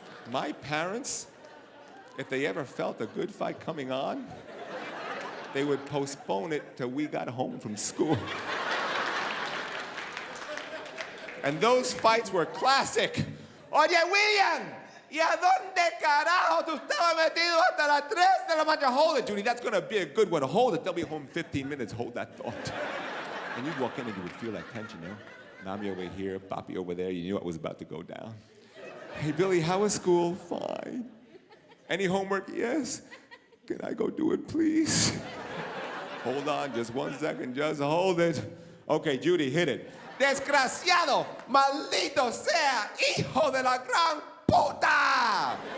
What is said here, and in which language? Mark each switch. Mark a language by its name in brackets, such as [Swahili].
[English] My parents, if they ever felt a good fight coming on, they would postpone it till we got home from school. And those fights were classic. [Spanish] Oye, William, ¿y a dónde carajo tú estabas metido hasta las 3 de la mañana? [English] Hold it, Judy, that's gonna be a good one. Hold it, they'll be home in 15 minutes. Hold that thought. And you'd walk in and you would feel that tension, you know? Mommy over here, Papi over there, you knew what was about to go down. Hey, Billy, how was school? Fine. Any homework? Yes. Can I go do it, please? Hold on, just 1 second, just hold it. Okay, Judy, hit it. [Spanish] Desgraciado, maldito sea, hijo de la gran puta!